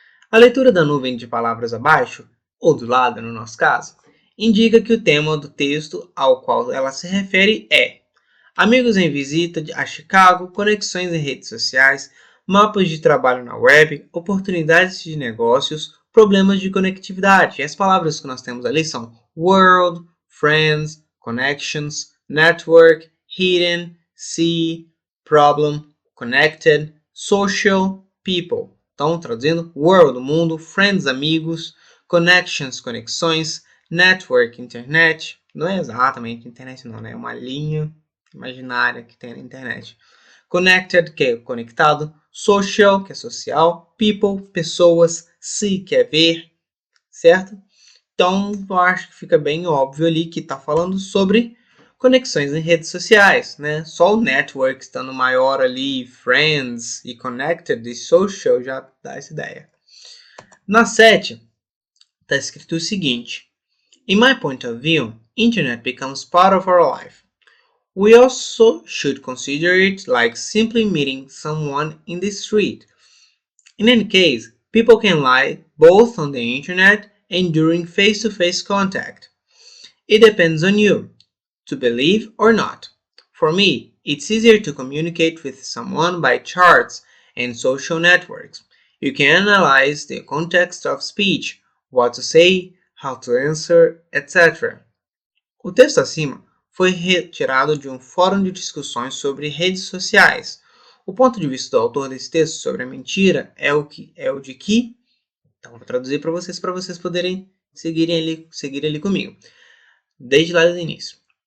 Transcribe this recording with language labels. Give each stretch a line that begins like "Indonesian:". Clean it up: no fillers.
Portuguese: A leitura da nuvem de palavras abaixo, ou do lado no nosso caso, indica que o tema do texto ao qual ela se refere é amigos em visita a Chicago, conexões em redes sociais, mapas de trabalho na web, oportunidades de negócios, problemas de conectividade. E as palavras que nós temos ali são world, friends, connections, network, hidden, see, problem, connected, social, people. Então, traduzindo, world, mundo, friends, amigos, connections, conexões, network, internet. Não é exatamente internet não, né? É uma linha imaginária que tem na internet. Connected, que é conectado. Social, que é social. People, pessoas. See, que é ver. Certo? Então, eu acho que fica bem óbvio ali que está falando sobre conexões em redes sociais, né? Só o network estando maior ali, friends e connected e social já dá essa ideia. Na 7, está escrito o seguinte.
English: In my point of view, internet becomes part of our life. We also should consider it like simply meeting someone in the street. In any case, people can lie both on the internet and during face-to-face contact. It depends on you to believe or not. For me, it's easier to communicate with someone by charts and social networks. You can analyze the context of speech, what to say, how to answer, etc.
Portuguese: O texto acima foi retirado de um fórum de discussões sobre redes sociais. O ponto de vista do autor desse texto sobre a mentira é o de que, então vou traduzir para vocês poderem seguir ali comigo, desde lá do início.